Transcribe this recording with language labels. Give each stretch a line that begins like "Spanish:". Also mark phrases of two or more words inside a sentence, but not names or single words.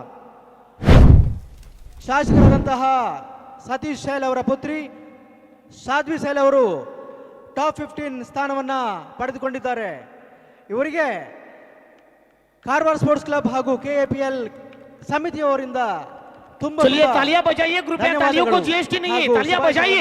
Kannada: ಶಾಸಕರಾದಂತಹ ಸತೀಶ್ ಸೈಲ್ ಅವರ ಪುತ್ರಿ ಸಾಧ್ವಿ ಸೈಲ್ ಅವರು ಟಾಪ್ 15 ಸ್ಥಾನವನ್ನು ಪಡೆದುಕೊಂಡಿದ್ದಾರೆ। ಇವರಿಗೆ ಕಾರವಾರ ಸ್ಪೋರ್ಟ್ಸ್ ಕ್ಲಬ್ ಹಾಗೂ ಕೆಎಪಿಎಲ್ ಸಮಿತಿಯವರಿಂದ
Hindi: चलिए तालियां बजाइए, ग्रुप में तालियों को जीएसटी नहीं है, तालियां बजाइए।